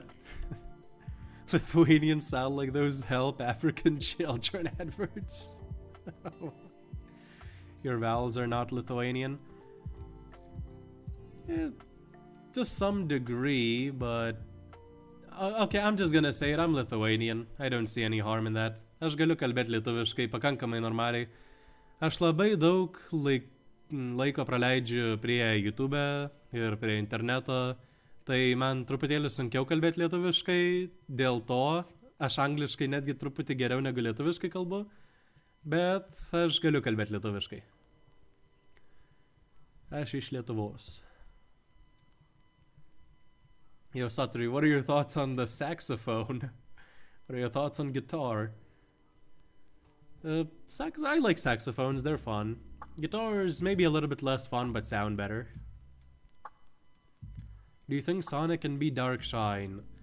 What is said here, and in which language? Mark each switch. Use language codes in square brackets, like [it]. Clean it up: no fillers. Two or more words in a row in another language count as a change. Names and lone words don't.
[en] Lithuanians sound like those Help African Children adverts. Your vowels are not Lithuanian? Yeah, to some degree, but... okay, I'm just gonna say it, I'm Lithuanian. I don't see any harm in that. [lt] Aš galiu kalbėti lietuviškai pakankamai normaliai. Aš labai daug laiko praleidžiu prie YouTube ir prie interneto, tai man truputėlį sunkiau kalbėti lietuviškai, dėl to aš angliškai netgi truputį geriau negu lietuviškai kalbu, bet aš galiu kalbėti lietuviškai. Aš iš Lietuvos. [en] Yo, Satori, what are your thoughts on the saxophone? What are your thoughts on guitar? I like saxophones, they're fun. Guitars maybe a little bit less fun, but sound better. Do you think Sonic can be Darkshine?